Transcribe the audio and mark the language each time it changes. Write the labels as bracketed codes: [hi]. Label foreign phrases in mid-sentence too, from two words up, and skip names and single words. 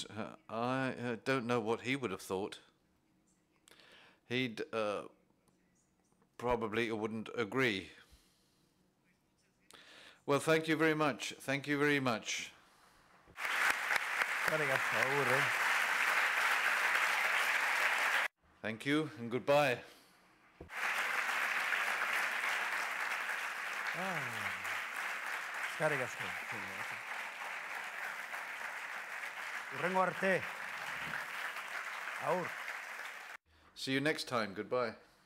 [en] I don't know what he would have thought. He'd probably wouldn't agree. Well, thank you very much. Thank you very much. Thank you and goodbye. [eu] Eskerrik asko. Hurrengo arte. Aur. [en] See you next time. Goodbye.